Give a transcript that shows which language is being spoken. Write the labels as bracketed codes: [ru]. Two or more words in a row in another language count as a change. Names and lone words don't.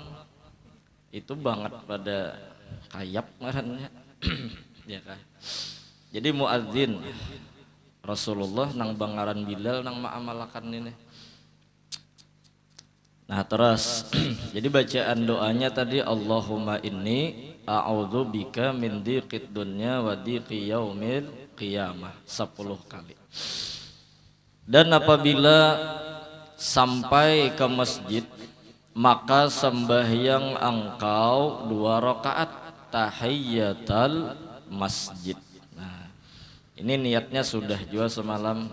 [bjn] Itu banget pada kayap ngarannya. Ya kan. Jadi muadzin Rasulullah nang bangaran Bilal nang maamalakan ini. [id] Nah terus jadi bacaan doanya tadi [ar] اللهم إني أعوذ بك من ضيق الدنيا وضيق يوم القيامة [id] 10 kali. Dan apabila sampai ke masjid maka sembahyang engkau 2 rakaat [ar] تحية المسجد. [id] Nah ini niatnya sudah juga semalam.